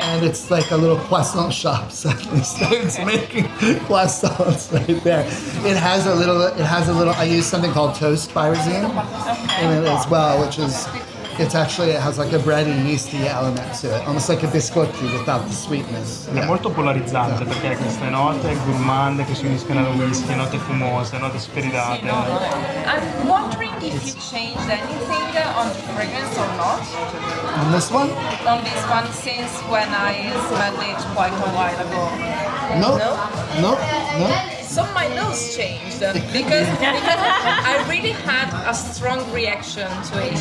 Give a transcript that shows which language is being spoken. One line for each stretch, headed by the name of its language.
English: And it's like a little croissant shop suddenly starts making croissants right there. It has a little, I use something called toast pyrazine in it as well, which is, it has like a bready, yeasty element to it, almost like a biscotti without the sweetness.
Italian: È molto polarizzante perché ha queste note gourmand che si uniscono al whisky, note fumose, note speridate.
English: I'm wondering if you changed anything on the fragrance or not. On this one? On this one, since when I smelled it quite a while ago. No. So my nose changed because I really had a strong reaction to it.